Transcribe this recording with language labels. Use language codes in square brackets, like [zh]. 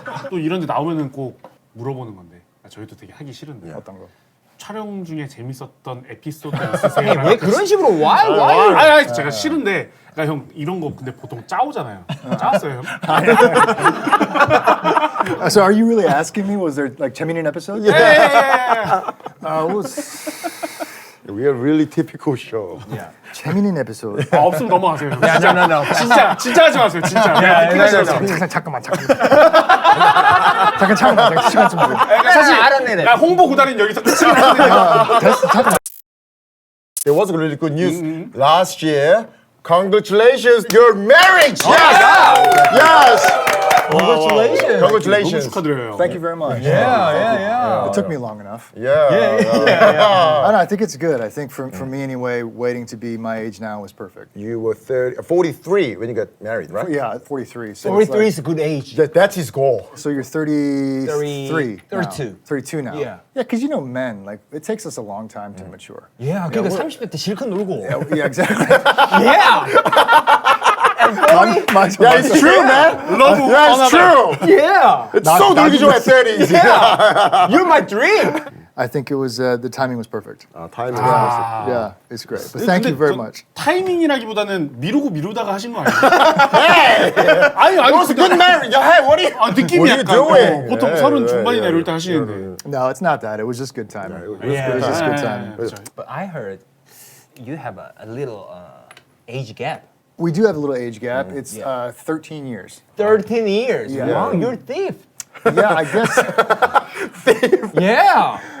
[ko] 또 이런 데 나오면은 꼭 물어보는 건데 저희도 되게 하기 싫은데 어떤 거? 촬영 중에 재밌었던 에피소드 있으세요? 왜 그런 식으로 [en] why? [ko] 아니 제가 싫은데 그러니까 형 이런 거 근데 보통 짜오잖아요. 짜왔어요 형? [en] So are you really asking me? Was there like [ko] 재밌는 [en] episode? Yeah. It was We are really typical show. [ko] 재밌는 episode. 아, 없으면 넘어가세요. 형. No. 진짜 하지 마세요. 진짜. 잠깐만. 잠깐 시간 좀 줘. 사실 알아내네. 나 홍보 구단은 여기서 끝이긴 한데. [en] There was really good news last year. Congratulations, your marriage. Yes. Congratulations. [ko] 너무 [en] Congratulations. [ko] 축하드려요. [en] Thank you very much. Yeah. It took me long enough. Yeah. I don't know, I think it's good. I think for me anyway, waiting to be my age now was perfect. You were 43 when you got married, right? Yeah, at 43. So 43 is a good age. That's his goal. So you're 33. 32. Now. 32 now. Yeah. Yeah, because you know men, like it takes us a long time to mature. [ko] Yeah, 그러니까 30대 때 실컷 놀고. [en] Yeah, exactly. Yeah. Yeah, it's true, man. Yeah, it's true. Yeah. It's so [ko] 놀기 좋아 [en] at 30s. Yeah. You're my dream. I think it was the timing was perfect. Timing. Yeah, it's great. But thank you very much. [ko] 타이밍이라기보다는 미루다가 하신 거 아니에요? 아니 [en] It's a good marriage. Hey, what are you? [ko] 느낌이 [en] What are you [ko] 약간 [en] doing? [ko] 보통 30 중반이나 이럴 때 하시는데. [en] No, it's not that. It was just good timing. It was just good timing. But I heard you have a little age gap. We do have a little age gap. It's 13 years. 13 years. Yeah. Wow, you're a thief. Yeah, I guess Yeah.